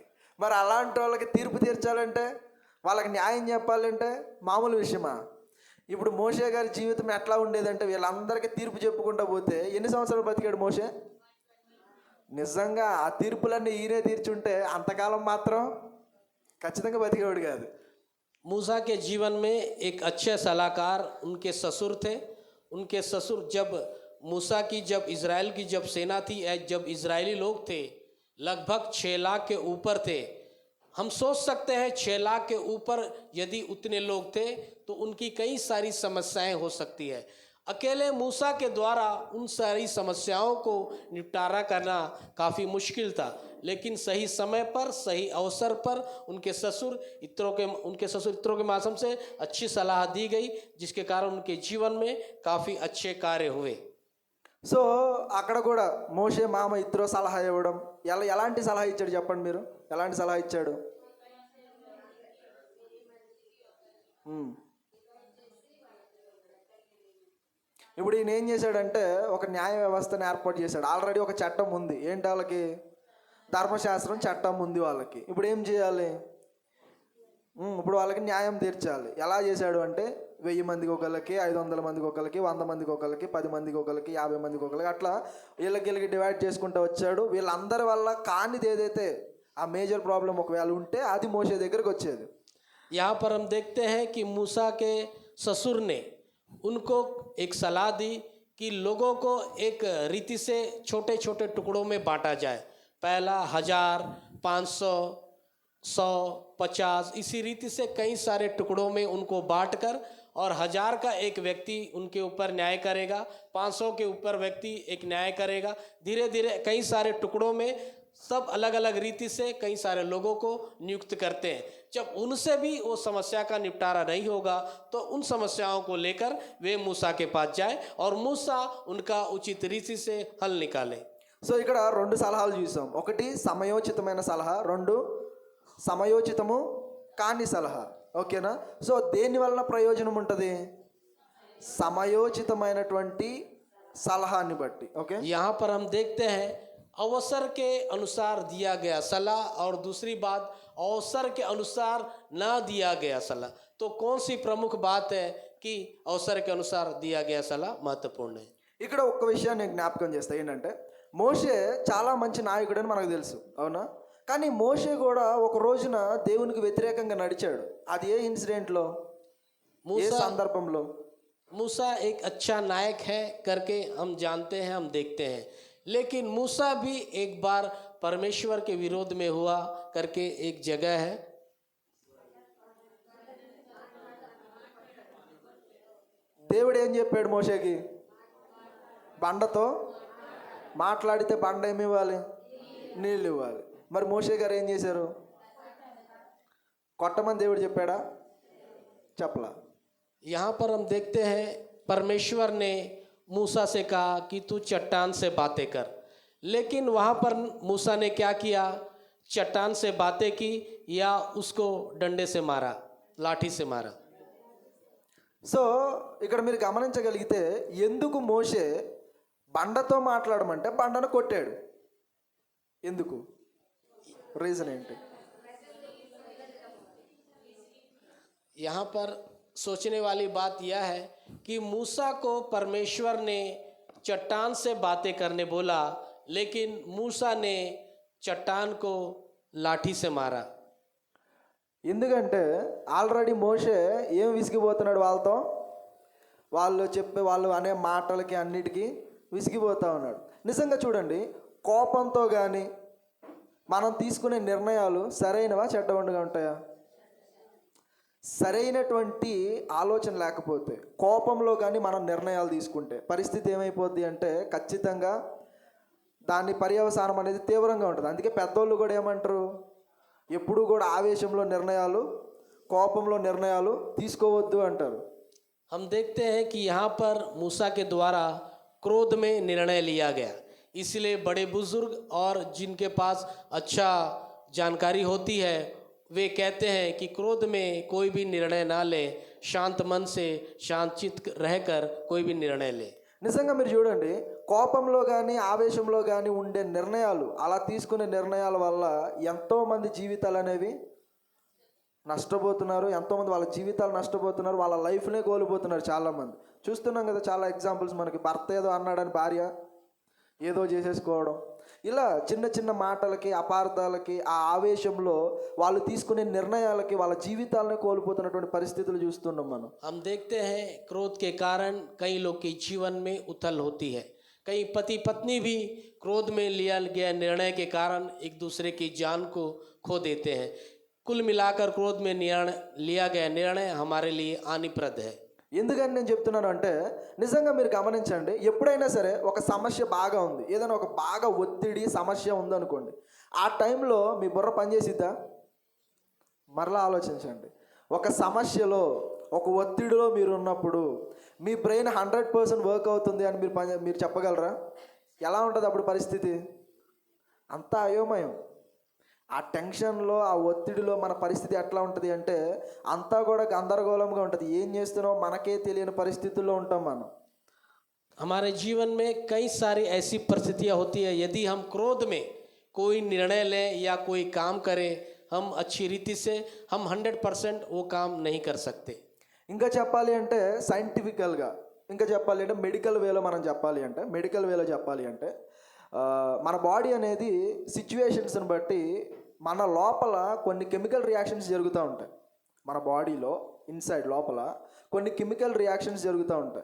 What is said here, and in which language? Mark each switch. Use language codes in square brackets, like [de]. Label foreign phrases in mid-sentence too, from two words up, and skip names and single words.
[te] మరి అలాంటి వాళ్ళకి తీర్పు తీర్చాలంటే, వాళ్ళకి న్యాయం చెప్పాలంటే మామూలు విషయమా? ఇప్పుడు మోషే గారి జీవితం ఎట్లా ఉండేదంటే వీళ్ళందరికీ తీర్పు చెప్పుకుంటూ పోతే ఎన్ని సంవత్సరాలు బతికాడు మోషే? నిజంగా ఆ తీర్పులన్నీ ఈయనే తీర్చుంటే అంతకాలం మాత్రం ఖచ్చితంగా బతికేవాడు కాదు. [hi] मूसा के जीवन में एक अच्छे सलाहकार उनके ससुर थे। उनके ससुर जब मूसा की जब इज़राइल की जब सेना थी, जब इज़राइली लोग थे लगभग 6 लाख के ऊपर थे। हम सोच सकते हैं 6 लाख के ऊपर यदि उतने लोग थे तो उनकी कई सारी समस्याएं हो सकती है। अकेले मूसा के द्वारा उन सारी समस्याओं को निपटारा करना काफ़ी मुश्किल था, लेकिन सही समय पर सही अवसर पर उनके ससुर इत्रों के माध्यम से अच्छी सलाह दी गई, जिसके कारण उनके जीवन में काफ़ी अच्छे कार्य हुए। [te] సో అక్కడ కూడా మోషే మామ ఇత్రో సలహా ఇవ్వడం, ఎలాంటి సలహా ఇచ్చాడు చెప్పండి మీరు, ఎలాంటి సలహా ఇచ్చాడు? ఇప్పుడు ఈయన ఏం చేశాడంటే ఒక న్యాయ వ్యవస్థను ఏర్పాటు చేశాడు. ఆల్రెడీ ఒక చట్టం ఉంది. ఏంటి వాళ్ళకి? ధర్మశాస్త్రం చట్టం ఉంది వాళ్ళకి. ఇప్పుడు ఏం చేయాలి? ఇప్పుడు వాళ్ళకి న్యాయం తీర్చాలి. ఎలా చేశాడు అంటే 1000 మందికి ఒకళ్ళకి, 500 మందికి ఒకళ్ళకి, 100 మందికి ఒకళ్ళకి, 10 మందికి ఒకళ్ళకి, 50 మందికి ఒకళ్ళకి, అట్లా వీళ్ళకి డివైడ్ చేసుకుంటూ వచ్చాడు. వీళ్ళందరి వల్ల కానిది ఏదైతే ఆ [en] major problem [te] ఒకవేళ ఉంటే అది మోషే దగ్గరికి వచ్చేది. [hi] यहाँ पर हम देखते हैं कि मूसा के ससुर ने उनको एक सलाह दी कि लोगों को एक रीति से छोटे छोटे टुकड़ों में बांटा जाए। पहला 1000, 500, 100, 50, इसी रीति से कई सारे टुकड़ों में उनको बांटकर, और 1000 का एक व्यक्ति उनके ऊपर न्याय करेगा, 500 के ऊपर व्यक्ति एक न्याय करेगा। धीरे धीरे कई सारे टुकड़ों में सब अलग अलग रीति से कई सारे लोगों को नियुक्त करते हैं। जब उनसे भी वो समस्या का निपटारा नहीं होगा तो उन समस्याओं को लेकर वे मूसा के पास जाए और मूसा उनका उचित रीति से हल निकाले। [te] సో ఇక్కడ 2 సలహాలు చూసాం. ఒకటి సమయోచితమైన సలహా, 2 సమయోచితము కాని సలహా. ఓకేనా? సో దేని వలన ప్రయోజనం ఉంటుంది? సమయోచితమైనటువంటి సలహాన్ని బట్టి. ఓకే, [hi] यहाँ पर हम देखते हैं अवसर के अनुसार दिया गया सलाह, और दूसरी बात अवसर के अनुसार ना दिया गया सलाह। तो कौन सी प्रमुख बात है कि अवसर के अनुसार दिया गया सलाह महत्वपूर्ण है। [te] ఇక్కడ ఒక్క విషయాన్ని జ్ఞాపకం చేస్తా. ఏంటంటే మోషే చాలా మంచి నాయకుడని మనకు తెలుసు, అవునా? కానీ మోషే కూడా ఒక రోజున దేవునికి వ్యతిరేకంగా నడిచాడు. అది ఏ ఇన్సిడెంట్లో, ఏ సందర్భంలో? [hi] मूसा एक अच्छा नायक है करके हम जानते हैं, हम देखते हैं, लेकिन मूसा भी एक बार परमेश्वर के विरोध में हुआ करके एक जगह है। [te] దేవుడు ఏం చెప్పాడు మోషేకి? బండతో మాట్లాడితే బండ ఏమి ఇవ్వాలి? నీళ్ళు ఇవ్వాలి. మరి మోషే గారు ఏం చేశారు? కొట్టమని దేవుడు చెప్పాడా? చెప్పలా. [hi] यहाँ पर हम देखते हैं परमेश्वर ने मूसा से कहा कि तू चट्टान से बातें कर, लेकिन वहाँ पर मूसा ने क्या किया? चट्टान से बातें की या उसको डंडे से मारा, लाठी से मारा। [te] సో ఇక్కడ మీరు గమనించగలిగితే ఎందుకు మోషే బండతో మాట్లాడమంటే బండను కొట్టాడు? ఎందుకు? రీజన్ ఏంటి? [hi] यहाँ पर सोचने वाली बात यह है कि मूसा को परमेश्वर ने चट्टान से बातें करने बोला, लेकिन मूसा ने चट्टान को लाठी से मारा। [te] ఎందుకంటే ఆల్రెడీ మోషే ఏం విసిగిపోతున్నాడు వాళ్ళతో, వాళ్ళు అనే మాటలకి అన్నిటికీ విసిగిపోతూ ఉన్నాడు. నిజంగా చూడండి, కోపంతో కానీ మనం తీసుకునే నిర్ణయాలు సరైనవా చెడ్డగా ఉంటాయా? సరైనటువంటి ఆలోచన లేకపోతే కోపంలో కానీ మనం నిర్ణయాలు తీసుకుంటే పరిస్థితి ఏమైపోద్ది అంటే ఖచ్చితంగా దాని పర్యవసానం అనేది తీవ్రంగా ఉంటుంది. అందుకే పెద్దోళ్ళు కూడా ఏమంటారు? ఎప్పుడూ కూడా ఆవేశంలో నిర్ణయాలు, కోపంలో నిర్ణయాలు తీసుకోవద్దు అంటారు. [hi] हम देखते हैं कि यहाँ पर मूसा के द्वारा क्रोध में निर्णय लिया गया, इसलिए बड़े बुजुर्ग और जिनके पास अच्छा जानकारी होती है वे कहते हैं कि क्रोध में कोई भी निर्णय ना ले, शांत मन से शांतचित्त रहकर कोई भी निर्णय ले। [te] నిజంగా మీరు చూడండి, కోపంలో కానీ ఆవేశంలో కానీ ఉండే నిర్ణయాలు, అలా తీసుకునే నిర్ణయాల వల్ల ఎంతోమంది జీవితాలు అనేవి నష్టపోతున్నారు. ఎంతోమంది వాళ్ళ జీవితాలు నష్టపోతున్నారు, వాళ్ళ లైఫ్నే కోల్పోతున్నారు. చాలామంది చూస్తున్నాం కదా, చాలా ఎగ్జాంపుల్స్ మనకి. భర్త ఏదో అన్నాడని భార్య ఏదో చేసేసుకోవడం, ఇలా చిన్న చిన్న మాటలకి, అపార్థాలకి, ఆ ఆవేశంలో వాళ్ళు తీసుకునే నిర్ణయాలకి వాళ్ళ జీవితాలనే కోల్పోతున్నటువంటి పరిస్థితులు చూస్తున్నాం మనం. [hi] हम देखते हैं क्रोध के कारण कई लोग के जीवन में उथल होती है। कई पति पत्नी भी क्रोध में लिया गया निर्णय के कारण एक दूसरे की जान को खो देते हैं। कुल मिलाकर क्रोध में लिया गया निर्णय हमारे लिए हानिप्रद है। [te] ఎందుకని నేను చెప్తున్నాను అంటే, నిజంగా మీరు గమనించండి, ఎప్పుడైనా సరే ఒక సమస్య బాగా ఉంది, ఏదైనా ఒక బాగా ఒత్తిడి సమస్య ఉందనుకోండి, ఆ టైంలో మీ బుర్ర పనిచేసిద్దా? మరలా ఆలోచించండి. ఒక సమస్యలో ఒక ఒత్తిడిలో మీరు ఉన్నప్పుడు మీ బ్రెయిన్ 100% వర్క్ అవుతుంది అని మీరు చెప్పగలరా? ఎలా ఉంటుంది అప్పుడు పరిస్థితి? అంతా అయోమయం. ఆ టెన్షన్లో, ఆ ఒత్తిడిలో మన పరిస్థితి ఎట్లా ఉంటుంది అంటే అంతా కూడా గందరగోళంగా ఉంటుంది. ఏం చేస్తున్నామో మనకే తెలియని పరిస్థితుల్లో ఉంటాం మనం. [hi] हमारे जीवन में कई सारी ऐसी परिस्थितियाँ होती है, यदि हम क्रोध में कोई निर्णय लें या कोई काम करें, हम अच्छी रीति से हम 100% वो काम नहीं कर सकते। [te] ఇంకా చెప్పాలి అంటే సైంటిఫికల్గా, ఇంకా చెప్పాలి అంటే [en] medical wayలో [te] చెప్పాలి అంటే మన బాడీ అనేది సిచ్యువేషన్స్ని బట్టి మన లోపల కొన్ని [en] chemical reactions [te] జరుగుతూ ఉంటాయి. మన [en] bodyలో inside [te] లోపల కొన్ని [en] chemical reactions [te] జరుగుతూ ఉంటాయి.